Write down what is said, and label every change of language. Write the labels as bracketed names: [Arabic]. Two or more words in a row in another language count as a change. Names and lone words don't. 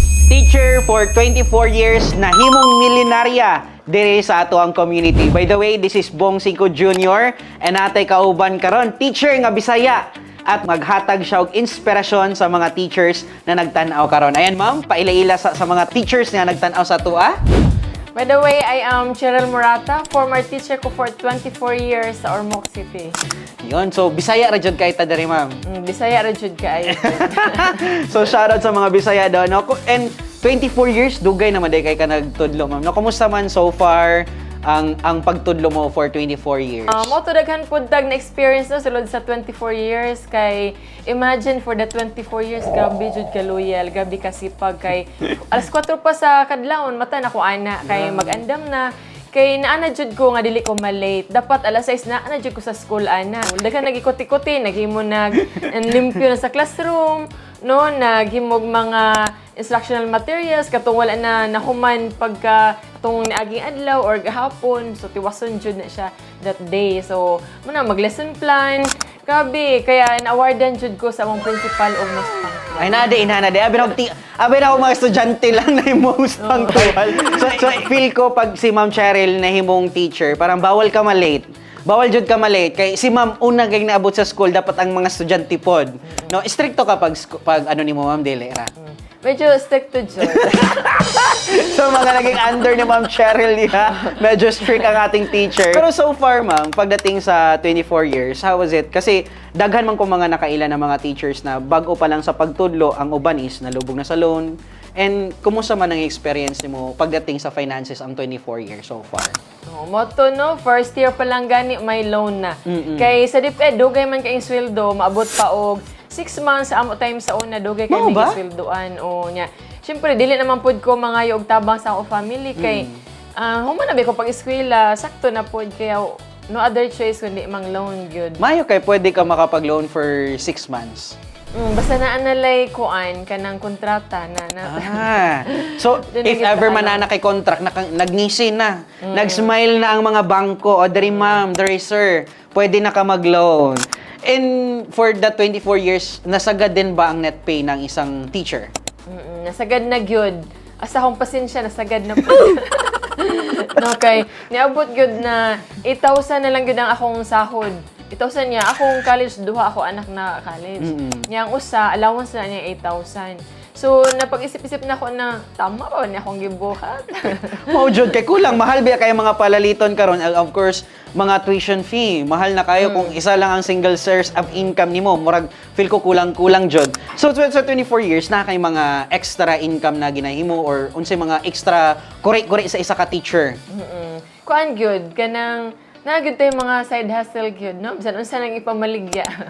[English] Teacher for 24 years [Cebuano] na himong milenarya diri sa ato ang community. [English] By the way, this is Bong Cinco Jr. [Cebuano] and atay kauban karon teacher nga Bisaya at maghatag siya og inspirasyon sa mga teachers na nagtan-aw karon. Ayan ma'am, paila-ila sa mga teachers nga nagtan-aw sa tua. [English] By the way, I am Cheryl Murata, former teacher ko for 24 years sa Ormoc City. [Cebuano] Yun, so Bisaya ra jud kay ta diri ma'am. Bisaya ra jud kaayo. So shoutout sa mga Bisaya daw no. And 24 years dugay naman day kay ka nagtudlo ma'am. No, kumusta man [English] so far [Cebuano] ang pagtudlo mo [English] for 24 years? [Cebuano] Mo to daghan pud dag na experience na sulod sa 24 years kay imagine [English] for the 24 years [Cebuano] grabe jud ka loyal, grabe ka sipag kay alas 4 pa sa kadlawon mata na ko ana kay mag-andam na kay naana jud ko nga dili ko ma-late. Dapat alas 6 na ana jud ko sa school ana. Daghan nagikot-ikuti, naghimo limpyo na sa classroom, no, naghimog mga [English] instructional materials [Cebuano] katong wala na nahuman pagka katong niaging adlaw or gahapon, so tiwason jud na siya [English] that day. [Cebuano] So muna mag-lesson plan. Grabe, kaya na-awardan jud ko sa among principal og mas punctual. Ay nade. Abi na ako mga estudyante lang na yung [English] most punctual. [Cebuano] So feel ko pag si Ma'am Cheryl na himong teacher, parang bawal ka ma-late. Bawal jud ka ma-late kay si Ma'am una kay naabot sa school dapat ang mga estudyante pod. No, stricto ka pag ano ni mo Ma'am dili ra. Medyo strict to jud. [Filipino] So mga naging under ni Ma'am Cheryl niya, medyo strict ang ating teacher. [Cebuano] Pero [English] so far [Cebuano] Ma'am, pagdating sa 24 years, [English] how was it? [Cebuano] Kasi daghan man ko mga nakaila na mga teachers na bago pa lang sa pagtudlo, ang uban is nalubog na sa loan. And kumusta man ang experience mo pagdating sa finances ang 24 years [English] so far? [Cebuano] Moto no, first year pa lang gani may loan na. Kay sa DepEd, dugay man kay sweldo, maabot pa og 6 months amo time sa una dugay kay may sweldoan o nya. Syempre dili naman pud ko mangayo og tabang sa ako family kay human na ko pag eskwela, sakto na pud kaya no other choice kundi mang loan gyud. Mayo kay pwede ka makapag-loan for 6 months. Basta naanalay kuan kanang kontrata na. So [English] if ever [Cebuano] man na kay contract nagngisi na, nag-smile na ang mga bangko o diri ma'am, diri sir, pwede na ka mag-loan. [English] And for the 24 years, [Filipino] nasagad din ba ang net pay ng isang teacher? [Cebuano] Nasagad na gyud. Asa akong pasensya nasagad na po. No, kay niabot gyud na 8,000 na lang gyud ang akong sahod. 8,000 niya. Akong college, duha ako anak na college. Niyang usa, allowance na niya 8,000. So, napag-isip-isip na ako na, tama ba niya akong gibuhat? Maujod kay kulang. Mahal ba kayo mga palaliton karon? [English] Of course, [Cebuano] mga [English] tuition fee. [Cebuano] Mahal na kayo kung isa lang ang [English] single source of income [Cebuano] nimo. Murag, feel ko kulang-kulang jud. So, sa 24 years, na kay mga [English] extra income [Cebuano] na ginahimo or unsay mga extra kure-kure sa isa ka teacher? Kuan gyud kanang nagud tay mga [English] side hustle [Cebuano] gyud, no? Bisan unsa nang ipamaligya.